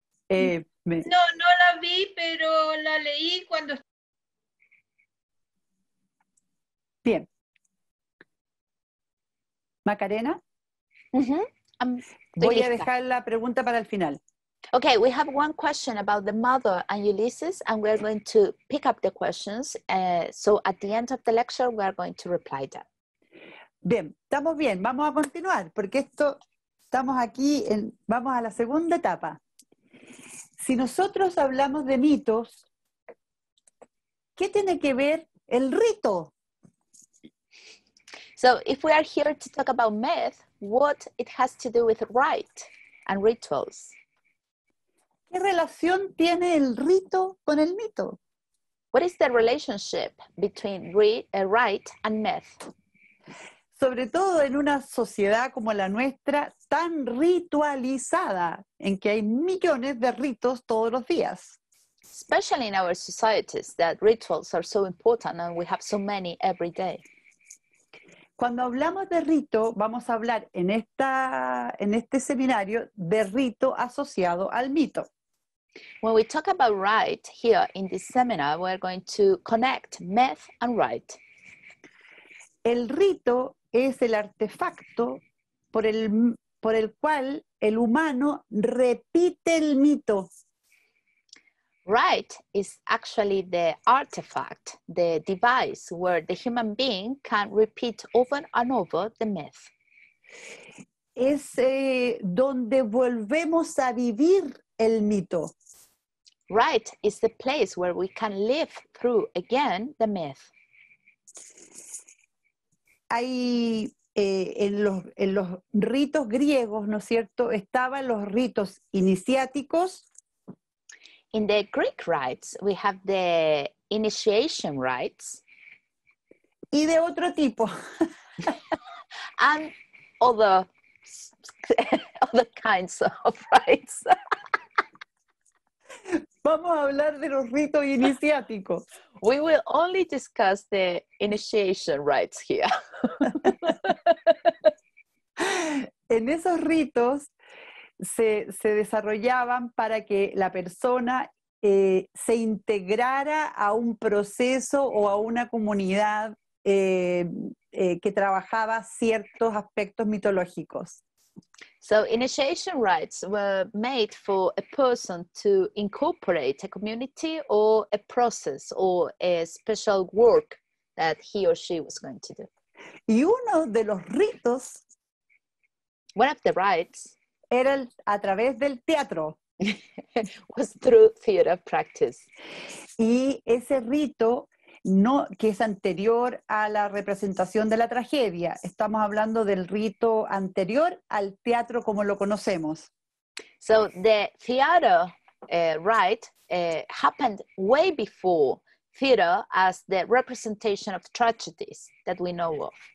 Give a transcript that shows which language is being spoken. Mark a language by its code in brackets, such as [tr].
[es] No la vi, pero la leí cuando... Bien. Macarena, voy a dejar la pregunta para el final. [en] Okay, we have one question about the mother and Ulysses, and we're going to pick up the questions. So at the end of the lecture, we are going to reply them. [es] Bien, estamos bien, vamos a continuar, porque estamos aquí, vamos a la segunda etapa. Si nosotros hablamos de mitos, ¿qué tiene que ver el rito? [en] So if we are here to talk about myth, what it has to do with rite and rituals? [es] ¿Qué relación tiene el rito con el mito? [en] What is the relationship between rite and myth? [es] Sobre todo en una sociedad como la nuestra, tan ritualizada, en que hay millones de ritos todos los días. [en] Especially in our societies, that rituals are so important and we have so many every day. [es] Cuando hablamos de rito, vamos a hablar en este seminario de rito asociado al mito. [en] When we talk about rite here in this seminar, we're going to connect myth and rite. [es] El rito es el artefacto por el cual el humano repite el mito. [en] Rite is actually the artifact, the device where the human being can repeat over and over the myth. [es] Es donde volvemos a vivir el mito. [en] rite is the place where we can live through again the myth. [es] Hay en los ritos griegos, ¿no es cierto? Estaban los ritos iniciáticos [en] In the Greek rites, we have the initiation rites [es] y de otro tipo. [en] and other kinds of rites. [es] Vamos a hablar de los ritos iniciáticos. [en] We will only discuss the initiation rites here. [es] En esos ritos se desarrollaban para que la persona se integrara a un proceso o a una comunidad que trabajaba ciertos aspectos mitológicos. [en] So initiation rites were made for a person to incorporate a community or a process or a special work that he or she was going to do. [es] Y uno de los ritos [en] One of the rites [es] era a través del teatro. [en] was through theater practice. [es] Y ese rito, no, que es anterior a la representación de la tragedia. Estamos hablando del rito anterior al teatro como lo conocemos. [en] So the theater rite happened way before theater as the representation of tragedies that we know of.